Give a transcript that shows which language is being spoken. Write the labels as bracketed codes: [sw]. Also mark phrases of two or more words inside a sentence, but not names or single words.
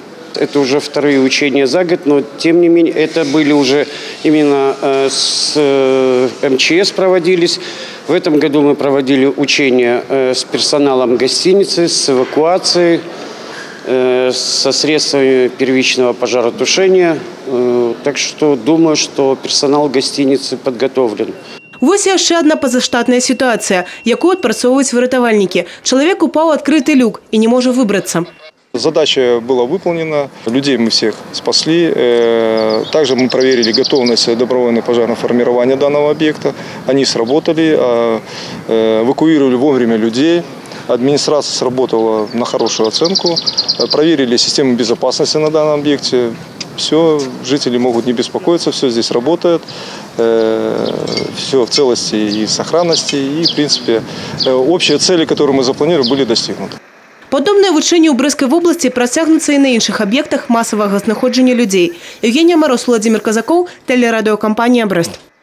[ru] Это уже вторые учения за год, но тем не менее это были уже именно с МЧС проводились. В этом году мы проводили учения с персоналом гостиницы, с эвакуацией, со средствами первичного пожаротушения. Так что думаю, что персонал гостиницы подготовлен. [be] Вось яшчэ одна пазаштатная ситуация, якую адпрацоўваюць выратавальнікі. [ru] Человек упал в открытый люк и не может выбраться. Задача была выполнена, людей мы всех спасли. Также мы проверили готовность добровольного пожарного формирования данного объекта. Они сработали, эвакуировали вовремя людей. Администрация сработала на хорошую оценку. Проверили систему безопасности на данном объекте. Все, жители могут не беспокоиться, все здесь работает. Все в целости и сохранности. И, в принципе, общие цели, которые мы запланировали, были достигнуты. [be] Падобныя вучэнні ў Брэскай вобласці працягнуцца і на іншых аб'ектах масавага знаходжання людзей. [ru] Евгения Мороз, Владимир Казаков, телерадиокомпания «Брест».